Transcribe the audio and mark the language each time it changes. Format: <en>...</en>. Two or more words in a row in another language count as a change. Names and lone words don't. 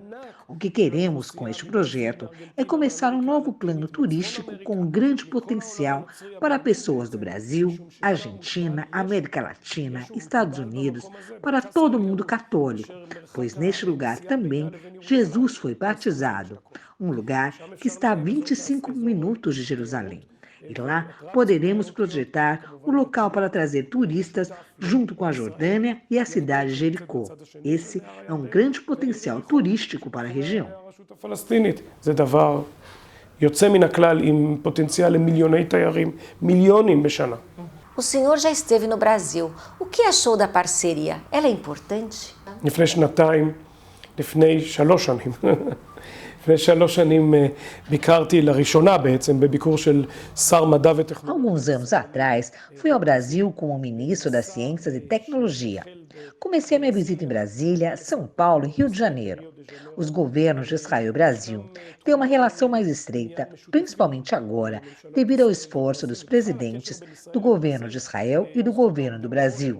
<pt>O que queremos com este projeto é começar um novo plano turístico com um grande potencial para pessoas do Brasil, Argentina, América Latina, Estados Unidos, para todo o mundo católico, pois neste lugar também Jesus foi batizado, um lugar que está a 25 minutos de Jerusalém. E lá poderemos projetar um local para trazer turistas junto com a Jordânia e a cidade de Jericó. Esse é um grande potencial turístico para a região.</pt> <he>הרשות הפלסטינית זה דבר יוצא מן הכלל עם פוטנציאל למיליוני תיירים, מיליונים בשנה.</he> <pt>O senhor já esteve no Brasil. O que achou da parceria? Ela é importante?</pt> <he>לפני שנתיים, לפני 3 שנים, לפני 3 שנים ביקרתי לראשונה בעצם בביקור של שר מדע וטכנולוגיה.</he> <pt>Alguns anos atrás, fui ao Brasil como ministro das Ciências e Tecnologia. Comecei a minha visita em Brasília, São Paulo e Rio de Janeiro. Os governos de Israel e Brasil têm uma relação mais estreita, principalmente agora, devido ao esforço dos presidentes do governo de Israel e do governo do Brasil.</pt>